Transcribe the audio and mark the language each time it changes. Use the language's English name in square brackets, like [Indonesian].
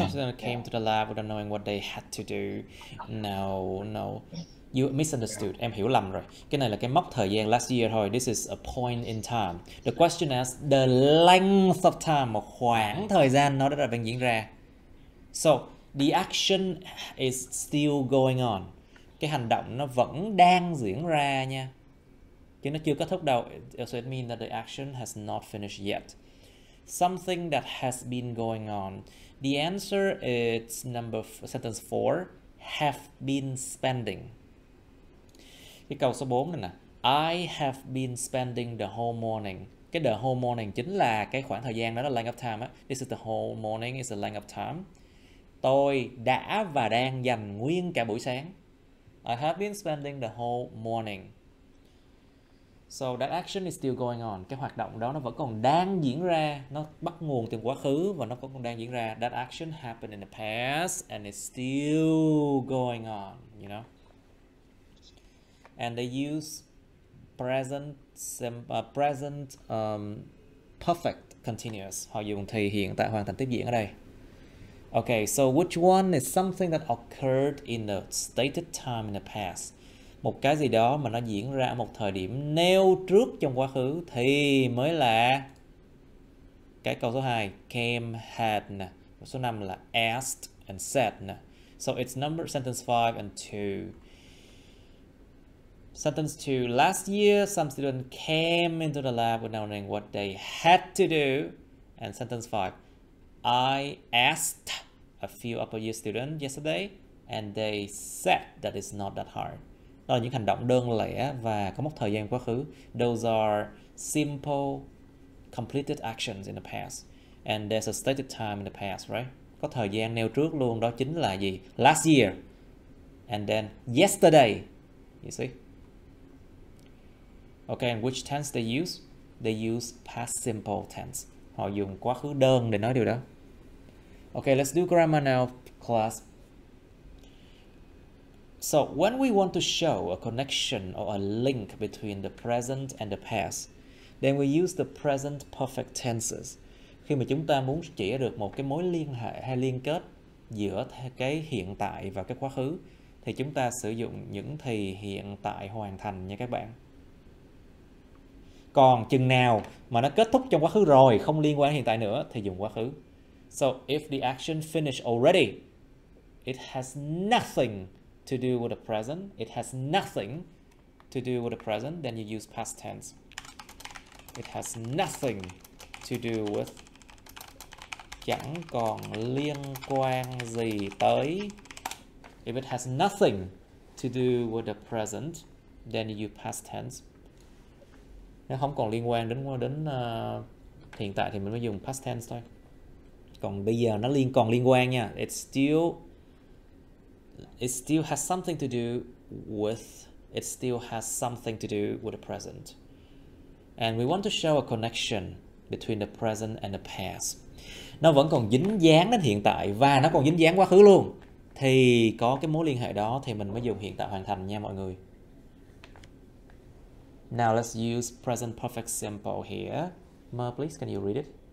[English] some students came to the lab without knowing what they had to do. No. You misunderstood. [Vietnamese] Em hiểu lầm rồi. Cái này là cái mốc thời gian [English] last year [Vietnamese] thôi. [English] This is a point in time. The question is the length of time, [Vietnamese] một khoảng thời gian nó đã đang diễn ra. [English] So, the action is still going on. [Vietnamese] Cái hành động nó vẫn đang diễn ra nha. Chứ nó chưa kết thúc đâu. [English] So it means that the action has not finished yet. Something that has been going on. The answer is sentence 4. Have been spending. [Vietnamese] Cái câu số 4 này nè. [English] I have been spending the whole morning. [Vietnamese] Cái [English] the whole morning [Vietnamese] chính là cái khoảng thời gian đó là [English] length of time [Vietnamese] á. [English] This is the whole morning, is the length of time. [Vietnamese] Tôi đã và đang dành nguyên cả buổi sáng. [English] I have been spending the whole morning. So that action is still going on. [Vietnamese] Cái hoạt động đó nó vẫn còn đang diễn ra. Nó bắt nguồn từ quá khứ và nó vẫn còn đang diễn ra. [English] That action happened in the past and it's still going on, you know. And they use present perfect continuous. [Vietnamese] Họ dùng thì hiện tại hoàn thành tiếp diễn ở đây. [English] Okay, so which one is something that occurred in a stated time in the past? [Vietnamese] Một cái gì đó mà nó diễn ra ở một thời điểm nêu trước trong quá khứ thì mới là cái câu số 2. Came, had nè. Câu số 5 là [English] asked and said [Vietnamese] nè. [English] So it's sentence 5 and 2. Sentence 2. Last year, some students came into the lab without knowing what they had to do. And sentence 5. I asked a few upper year students yesterday and they said that it's not that hard. [Vietnamese] Đó là những hành động đơn lẻ và có mốc thời gian quá khứ. [English] Those are simple, completed actions in the past. And there's a stated time in the past, right? [Vietnamese] Có thời gian nêu trước luôn, đó chính là gì? [English] Last year. And then yesterday. You see? Okay, and which tense they use? They use past simple tense. [Vietnamese] Họ dùng quá khứ đơn để nói điều đó. [English] Okay, let's do grammar now, class. So, when we want to show a connection or a link between the present and the past, then we use the present perfect tenses. [Vietnamese] Khi mà chúng ta muốn chỉ được một cái mối liên hệ hay liên kết giữa cái hiện tại và cái quá khứ, thì chúng ta sử dụng những thì hiện tại hoàn thành nha các bạn. Còn chừng nào mà nó kết thúc trong quá khứ rồi, không liên quan đến hiện tại nữa, thì dùng quá khứ. [English] So, if the action finished already, it has nothing to do with the present. It has nothing to do with the present. Then you use past tense. It has nothing to do with. [Vietnamese] Chẳng còn liên quan gì tới. [English] If it has nothing to do with the present, then you use past tense. [Vietnamese] Nếu không còn liên quan đến hiện tại thì mình mới dùng past tense thôi. Còn bây giờ nó còn liên quan nha. [English] It still has something to do with. It still has something to do with the present. And we want to show a connection between the present and the past. [Vietnamese] Nó vẫn còn dính dáng đến hiện tại và nó còn dính dáng quá khứ luôn. Thì có cái mối liên hệ đó thì mình mới dùng hiện tại hoàn thành nha mọi người. [English] Now let's use present perfect simple here. Mer, please, can you read it?